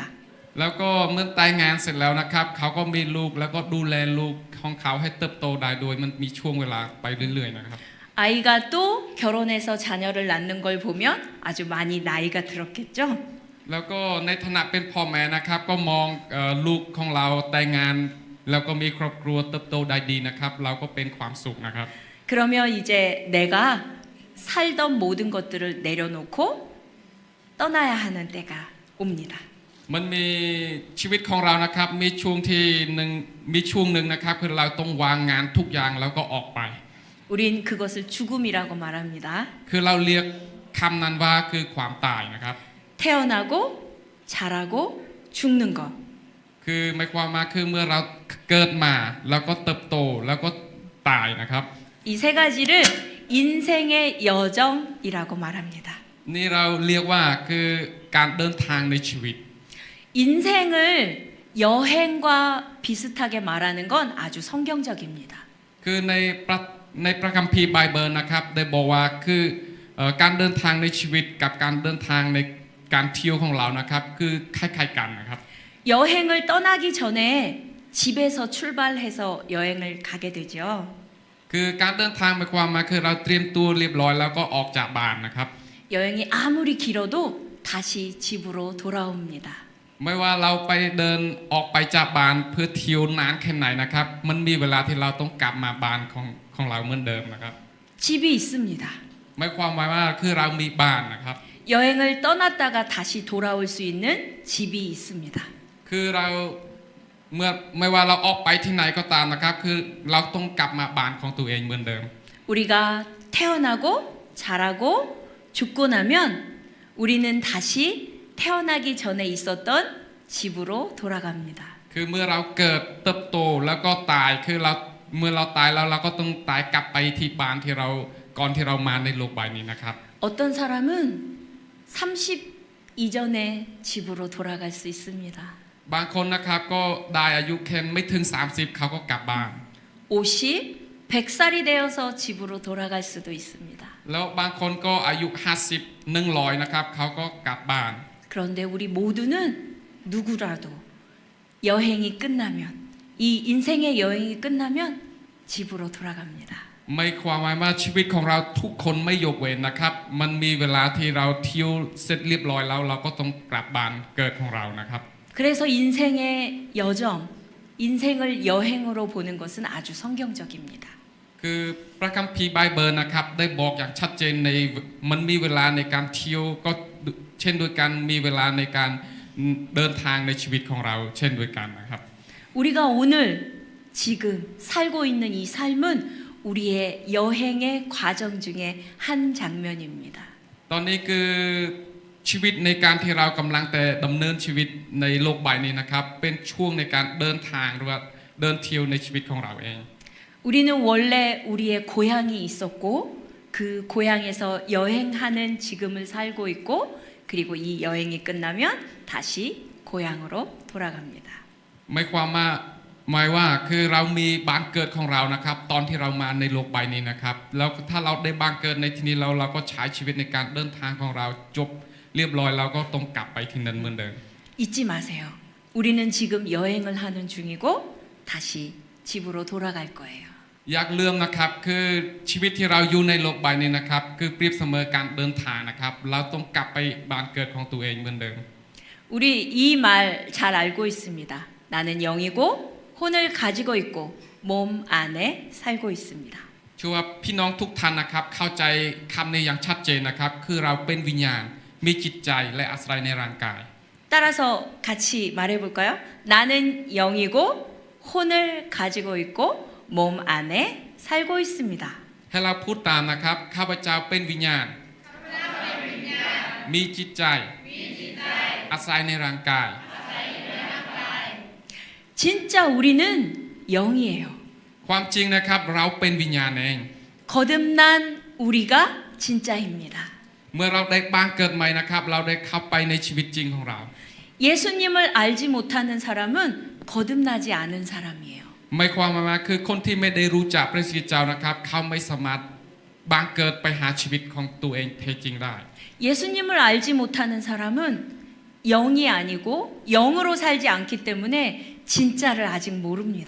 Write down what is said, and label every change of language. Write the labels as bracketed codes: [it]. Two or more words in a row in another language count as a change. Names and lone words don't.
[th] แล้วก็เมื่อแต่งงานเสร็จแล้วนะครับเขาก็มีลูกแล้วก็ดูแลลูกของเขาให้เติบโตได้โดยมันมีช่วงเวลาไปเรื่อยๆนะครับ [ko] 아이가 또 결혼해서 자녀를 낳는 걸 보면 아주 많이 나이가 들었겠죠. [th] แล้วก็ในฐานะเป็นพ่อแม่นะครับก็มองลูกของเราแต่งงานแล้วก็มีครอบครัวเติบโตได้ดีนะครับเราก็เป็นความสุขนะครับ [ko] 그러면 이제 내가 살던 모든 것들을 내려놓고 떠나야 하는 때가 옵니다. [th] มันมีชีวิตของเรานะครับมีช่วงที่หนึ่งมีช่วงหนึ่งนะครับคือเราต้องวางงานทุกอย่างแล้วก็ออกไป [ko] 우린 그것을 죽음이라고 말합니다. [th] คือเราเรียกคำนั้นว่าคือความตายนะครับ [ko] 태어나고 자라고 죽는 것. [th] คือหมายความว่าคือเมื่อเราเกิดมาแล้วก็เติบโตแล้วก็ตายนะครับ [ko] 이 세 가지를 인생의 여정이라고 말합니다. [th] นี่เราเรียกว่าคือการเดินทางในชีวิต [ko] 인생을 여행과 비슷하게 말하는 건 아주 성경적입니다. [th] คือในพระคัมภีร์ไบเบิลนะครับได้บอกว่าคือการเดินทางในชีวิตกับการเดินทางในการเที่ยวของเรานะครับคือคล้ายๆกันนะครับ [ko] 여행을 떠나기 전에 집에서 출발해서 여행을 가게 되죠. [th] คือการเดินทางหมายความว่าคือเราเตรียมตัวเรียบร้อยแล้วก็ออกจากบ้านนะครับ [ko] 여행이 아무리 길어도 다시 집으로 돌아옵니다. [th] ไม่ว่าเราไปเดินออกไปจากบ้านเพื่อเที่ยวนานแค่ไหนนะครับมันมีเวลาที่เราต้องกลับมาบ้านของเราเหมือนเดิมนะครับ [ko] 집이 있습니다. [th] หมายความว่าคือเรามีบ้านนะครับ [ko] 여행을 떠났다가 다시 돌아올 수 있는 집이 있습니다. [th] คือเราเมื่อไม่ว่าเราออกไปที่ไหนก็ตามนะครับคือเราต้องกลับมาบ้านของตัวเองเหมือนเดิม [ko] 우리가 태어나고 자라고 죽고 나면 우리는 다시 태어나기 전에 있었던 집으로 돌아갑니다. [th] คือเมื่อเราเกิดเติบโตแล้วก็ตายคือเราเมื่อเราตายแล้วเราก็ต้องตายกลับไปที่บ้านที่เราก่อนที่เรามาในโลกใบนี้นะครับ [ko] 어떤 사람은 30 이전에 집으로 돌아갈 수 있습니다. [th] บางคนนะครับก็ได้อายุแค่ไม่ถึง30เขาก็กลับบ้าน [ko] 50, 100살이 되어서 집으로 돌아갈 수도 있습니다. [th] แล้วบางคนก็อายุ50 100นะครับเขาก็กลับบ้าน [ko] 그런데 우리 모두는 누구라도 여행이 끝나면 이 인생의 여행이 끝나면 집으로 돌아갑니다. [th] ไม่ความหมายว่าชีวิตของเราทุกคนไม่ยกเว้นนะครับมันมีเวลาที่เราเที่ยวเสร็จเรียบร้อยแล้วเราก็ต้องกลับบ้านเกิดของเรานะครับ [ko] 그래서 인생의 여정, 인생을 여행으로 보는 것은 아주 성경적입니다. [th] คือพระคัมภีร์ไบเบิลนะครับได้บอกอย่างชัดเจนในมันมีเวลาในการเที่ยวก็เช่นด้วยกันมีเวลาในการเดินทางในชีวิตของเราเช่นด้วยกันนะครับ [ko] 우리가 오늘 지금 살고 있는 이 삶은 우리의 여행의 과정 중에 한 장면입니다. [th] ตอนนี้คือชีวิตในการที่เรากำลังแต่ดำเนินชีวิตในโลกใบนี้นะครับเป็นช่วงในการเดินทางหรือว่าเดินเที่ยวในชีวิตของเราเอง [ko] 우리는 원래 우리의 고향이 있었고 그 고향에서 여행하는 지금을 살고 있고 그리고 이 여행이 끝나면 다시 고향으로 돌아갑니다. [th] หมายความว่าคือเรามีบ้านเกิดของเรานะครับตอนที่เรามาในโลกใบนี้นะครับแล้วถ้าเราได้บ้านเกิดในที่นี้เราก็ใช้ชีวิตในการเดินทางของเราจบเรียบร้อยเราก็ต้องกลับไปที่นั่นเหมือนเดิม [ko] 잊지 마세요. 우리는 지금 여행을 하는 중이고 다시 집으로 돌아갈 거예요. [th] อยากลืมนะครับคือชีวิตที่เราอยู่ในโลกใบนี้นะครับคือเปรียบเสมอการเดินทางนะครับเราต้องกลับไปบ้านเกิดของตัวเองเหมือนเดิม [ko] 우리 이 말 잘 알고 있습니다. 나는 영이고 혼을 가지고 있고 몸 안에 살고 있습니다. [th] เชื่อว่าพี่น้องทุกท่านนะครับเข้าใจคำนี้อย่างชัดเจนนะครับคือเราเป็นวิญญาณมีจิตใจและอาศัยในร่างกาย [ko] 따라서 같이 말해볼까요? 나는 영이고 혼을 가지고 있고 몸 안에 살고 있습니다. [th] ให้เราพูดตามนะครับข้าพเจ้าเป็นวิญญาณมีจิตใจอาศัยในร่างกาย [ko] 진짜 우리는 영이에요. [th] ความจริงนะครับเราเป็นวิญญาณเอง [ko] 거듭난 우리가 진짜입니다. [th] เมื่อเราได้บ้างเกิดใหม่นะครับเราได้เข้าไปในชีวิตจริงของเรา [ko] 예수님을 알지 못하는 사람은 거듭나지 않은 사람이에요. [th] หมายความว่าคือคนที่ไม่ได้รู้จักพระสิเจ้านะครับเขาไม่สามารถบังเกิดไปหาชีวิตของตัวเองแท้จริงได้ [ko] 예수님을 알지 못하는 사람은 영이 아니고 영으로 살지 않기 때문에 진짜를 아직 모릅니다.